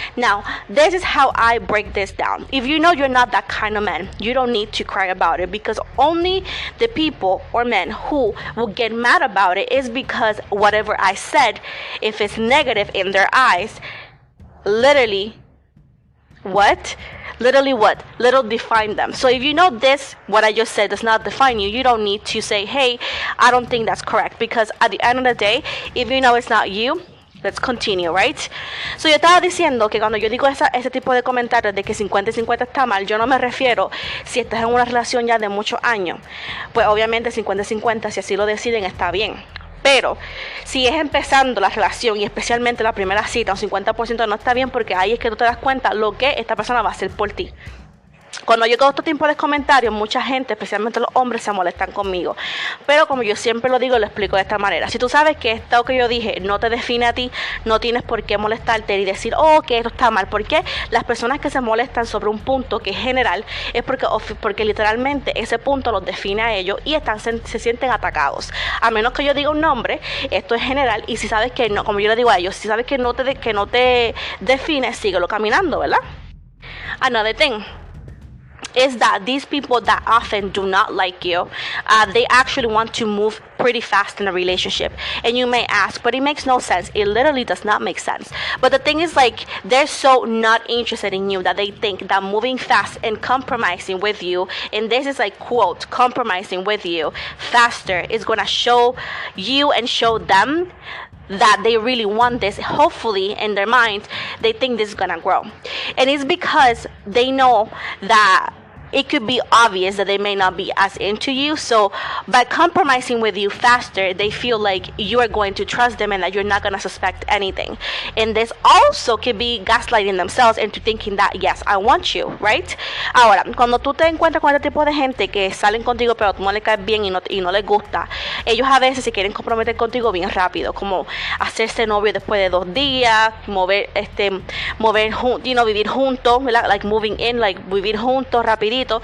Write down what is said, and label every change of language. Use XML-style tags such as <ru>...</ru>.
<en>Now, this is how I break this down. If you know you're not that kind of man, you don't need to cry about it, because only the people or men who will get mad about it is because whatever I said, if it's negative in their eyes, literally what? Little define them. So if you know this, what I just said does not define you, you don't need to say, hey, I don't think that's correct, because at the end of the day, if you know it's not you, let's continue, right?</en> <es>So yo estaba diciendo que cuando yo digo ese tipo de comentarios de que 50 y 50 está mal, yo no me refiero si estás en una relación ya de muchos años. Pues obviamente 50 y 50, si así lo deciden, está bien. Pero si es empezando la relación y especialmente la primera cita, un 50% no está bien, porque ahí es que tú te das cuenta lo que esta persona va a hacer por ti. Cuando yo hago este tipo de comentarios, mucha gente, especialmente los hombres, se molestan conmigo. Pero como yo siempre lo digo, lo explico de esta manera. Si tú sabes que esto que yo dije no te define a ti, no tienes por qué molestarte y decir, oh, que esto está mal. Porque las personas que se molestan sobre un punto que es general es porque literalmente ese punto los define a ellos y se sienten atacados. A menos que yo diga un nombre, esto es general, y si sabes que no, como yo le digo a ellos, si sabes que no te define, síguelo caminando, ¿verdad?</es> <en>Another thing is that these people that often do not like you, they actually want to move pretty fast in a relationship. And you may ask, but it makes no sense. It literally does not make sense. But the thing is, like, they're so not interested in you that they think that moving fast and compromising with you, and this is like quote, compromising with you faster, is gonna show you and show them that they really want this. Hopefully in their mind they think this is gonna grow, and it's because they know that it could be obvious that they may not be as into you. So by compromising with you faster, they feel like you are going to trust them and that you're not going to suspect anything. And this also could be gaslighting themselves into thinking that, yes, I want you, right?</en> <es>Ahora, cuando tú te encuentras con este tipo de gente que salen contigo pero tú no les caes bien y no les gusta, ellos a veces se quieren comprometer contigo bien rápido, como hacerse novio después de 2 días, vivir juntos,</es> <en>like moving in, like</en> <es>vivir juntos rapidito.</es>